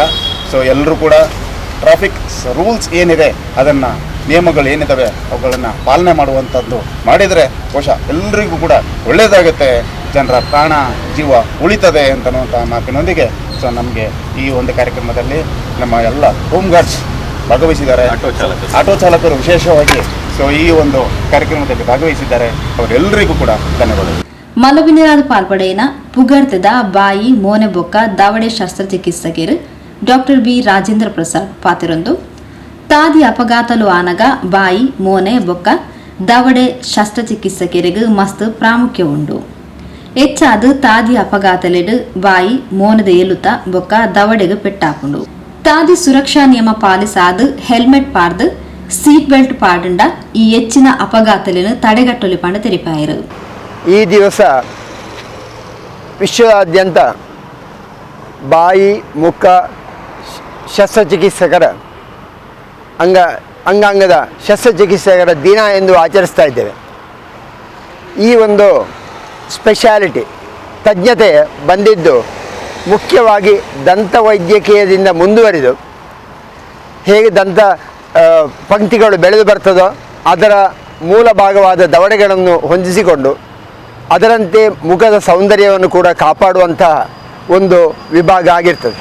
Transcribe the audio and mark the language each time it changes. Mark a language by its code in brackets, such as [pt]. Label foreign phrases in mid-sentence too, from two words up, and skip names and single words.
[kn] ಸೊ ಎಲ್ಲರೂ ಕೂಡ [en] traffic rules [kn] ಏನಿದೆ, ಅದನ್ನು ನಿಯಮಗಳು ಏನಿದ್ದಾವೆ ಅವುಗಳನ್ನು ಪಾಲನೆ ಮಾಡುವಂಥದ್ದು ಮಾಡಿದರೆ ಬಹುಶಃ ಎಲ್ಲರಿಗೂ ಕೂಡ ಒಳ್ಳೆಯದಾಗುತ್ತೆ, ಜನರ ಪ್ರಾಣ ಜೀವ ಉಳಿತದೆ ಅಂತನ್ನುವಂಥ ಮಾತಿನೊಂದಿಗೆ ಸೊ ನಮಗೆ ಈ ಒಂದು ಕಾರ್ಯಕ್ರಮದಲ್ಲಿ ನಮ್ಮ ಎಲ್ಲ [en] home guards [kn] ಭಾಗವಹಿಸಿದ್ದಾರೆ, ಆಟೋ ಚಾಲಕರು ವಿಶೇಷವಾಗಿ ಸೊ ಈ ಒಂದು ಕಾರ್ಯಕ್ರಮದಲ್ಲಿ ಭಾಗವಹಿಸಿದ್ದಾರೆ. ಅವರೆಲ್ಲರಿಗೂ ಕೂಡ ಧನ್ಯವಾದಗಳು. [tcy] ಮಲವಿನಿರಾದ ಪಾಲ್ಪಡೆಯಿನ ಪುಗರ್ತೆದ ಬಾಯಿ, ಮೋನೆ ಬೊಕ್ಕ ದವಡೆ ಶಸ್ತ್ರಚಿಕಿತ್ಸಕರು ಡಾಕ್ಟರ್ ಬಿ ರಾಜೇಂದ್ರ ಪ್ರಸಾದ್ ಪಾತಿರೊಂದು ತಾದಿ ಅಪಘಾತಲು ಆನಗ ಬಾಯಿ, ಮೋನೆ ಬೊಕ್ಕ ದವಡೆ ಶಸ್ತ್ರಚಿಕಿತ್ಸಕರಿಗೆ ಮಸ್ತ್ ಪ್ರಾಮುಖ್ಯ ಉಂಡು. ಹೆಚ್ಚಾದ ತಾದಿ ಅಪಘಾತಲೆಡು ಬಾಯಿ, ಮೋನದ ಏಲುತ ಬೊಕ್ಕ ದವಡೆಗೆ ಪೆಟ್ಟಾಪುಂಡು. ತಾದಿ ಸುರಕ್ಷಾ ನಿಯಮ ಪಾಲಿಸಾದು ಹೆಲ್ಮೆಟ್ ಪಾರ್ದು [en] seat belt [tcy] ಪಾಡುಂಡ [kn] ಈ ಹೆಚ್ಚಿನ ಅಪಘಾತಗಳನ್ನು ತಡೆಗಟ್ಟಲು [tcy] ಪಂಡ ತೆರಿಪಾಯರು. [kn] ಈ ದಿವಸ ವಿಶ್ವಾದ್ಯಂತ ಬಾಯಿ ಮುಖ ಶಸ್ತ್ರಚಿಕಿತ್ಸಕರ ಅಂಗಾಂಗದ ಶಸ್ತ್ರಚಿಕಿತ್ಸಕರ ದಿನ ಎಂದು ಆಚರಿಸ್ತಾ ಇದ್ದೇವೆ. ಈ ಒಂದು ಸ್ಪೆಷಾಲಿಟಿ ತಜ್ಞತೆ ಬಂದಿದ್ದು ಮುಖ್ಯವಾಗಿ ದಂತ ವೈದ್ಯಕೀಯದಿಂದ ಮುಂದುವರಿದು ಹೇಗೆ ದಂತ ಪಂಕ್ತಿಗಳು ಬೆಳೆದು ಬರ್ತದೋ ಅದರ ಮೂಲ ಭಾಗವಾದ ದವಡೆಗಳನ್ನು ಹೊಂದಿಸಿಕೊಂಡು ಅದರಂತೆ ಮುಖದ ಸೌಂದರ್ಯವನ್ನು ಕೂಡ ಕಾಪಾಡುವಂತಹ ಒಂದು ವಿಭಾಗ ಆಗಿರ್ತದೆ.